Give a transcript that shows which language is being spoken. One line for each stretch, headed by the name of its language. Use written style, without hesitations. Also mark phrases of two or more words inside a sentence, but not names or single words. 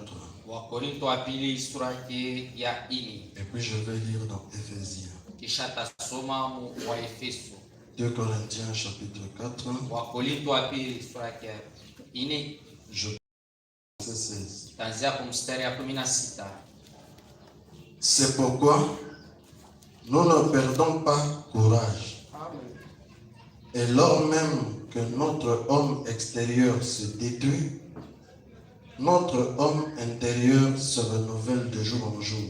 Swahili: Wakorintho wa pili sura yake ya 4.
French: Et puis je vais lire dans Éphésiens.
Swahili: Kisha tasoma mu wa Efeso.
French: 2 Corinthiens chapitre 4.
Swahili: Wakorintho wa pili sura yake ya 4.
French: Je verset 16.
Swahili: Kuanzia kwa mstari ya 16.
French: C'est pourquoi nous ne perdons pas courage. Et lors même que notre homme extérieur se détruit, notre homme intérieur se renouvelle de jour en jour.